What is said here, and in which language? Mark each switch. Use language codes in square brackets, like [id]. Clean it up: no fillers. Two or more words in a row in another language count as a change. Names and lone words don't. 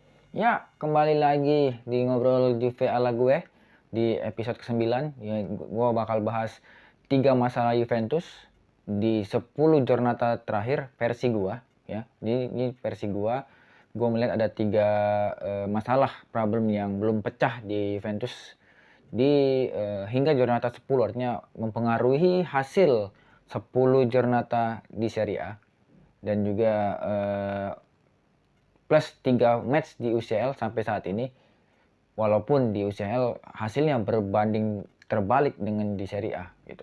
[id] Ya, kembali lagi di ngobrol Juve ala gue di episode ke-9. Ya, gue bakal bahas 3 masalah Juventus di 10 giornata terakhir versi gue. Ya, ini versi gue melihat ada 3 masalah problem yang belum pecah di Juventus hingga giornata 10, artinya mempengaruhi hasil 10 giornata di Serie A dan juga plus 3 match di UCL sampai saat ini, walaupun di UCL hasilnya berbanding terbalik dengan di Serie A gitu.